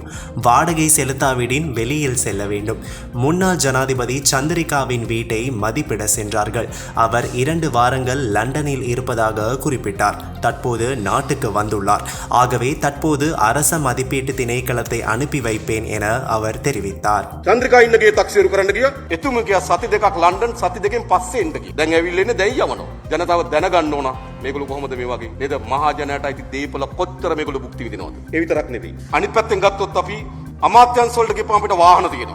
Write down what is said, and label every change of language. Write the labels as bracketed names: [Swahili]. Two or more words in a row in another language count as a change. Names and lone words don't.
[Tamil] வாடகை செலுத்தாவிடின் வெளியில் செல்ல வேண்டும். முன்னாள் ஜனாதிபதி சந்திரிகாவின் வீட்டை மதிப்பிட சென்றார்கள். அவர் 2 வாரங்கள் லண்டனில் இருப்பதாக குறிப்பிட்டார். தற்போது நாட்டுக்கு வந்துள்ளார். ஆகவே தற்போது அரச மதிப்பீட்டு திணைக்களத்தை அனுப்பி வைப்பேன் என அவர் தெரிவித்தார். [Sinhala] චන්ද්‍රිකා ඉන්නගේ තක්සේරු කරන්න ගියා. එතුමගේ සති දෙකක් ලන්ඩන් සති දෙකෙන් පස්සේ එන්න ගියා. දැන් ඇවිල්ලා ඉන්නේ දැන් යවනවා. ජනතාව දැනගන්න ඕන මේගොල්ලෝ කොහොමද මේ වගේ නේද මහා ජනයාට අයිති දේපල කොච්චර මේගොල්ලෝ භුක්ති විඳිනවද. ඒ විතරක් නෙවෙයි. අනිත් පැත්තෙන් ගත්තොත් අපි අමාත්‍යංශ වලට ගිහපුවම අපිට වාහන තියෙනවා.